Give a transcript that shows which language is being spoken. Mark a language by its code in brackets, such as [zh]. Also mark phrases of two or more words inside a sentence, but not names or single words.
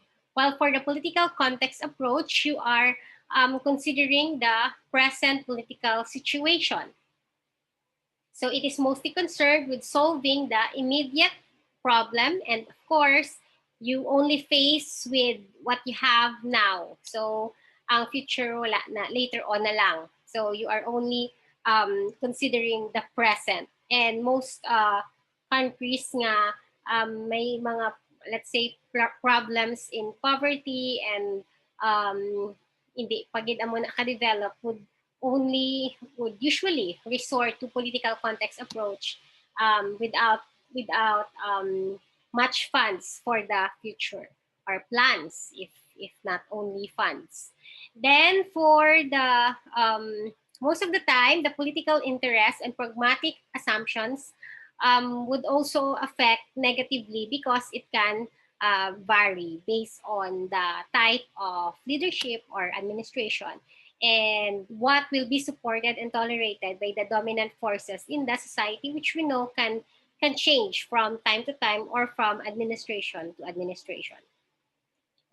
[en] While for the political context approach, you are considering the present political situation. So it is mostly concerned with solving the immediate problem. And of course, you only face with what you have now. [hil] So ang future wala na, [en] later on [hil] na lang. [en] So you are only considering the present. And most countries [hil] nga may mga, [en] let's say, problems in poverty and [hil] hindi pagid amo naka-develop [en] would usually resort to political context approach without much funds for the future or plans, if not only funds. Then for the most of the time, the political interests and pragmatic assumptions would also affect negatively because it can vary based on the type of leadership or administration and what will be supported and tolerated by the dominant forces in the society, which we know can change from time to time or from administration to administration.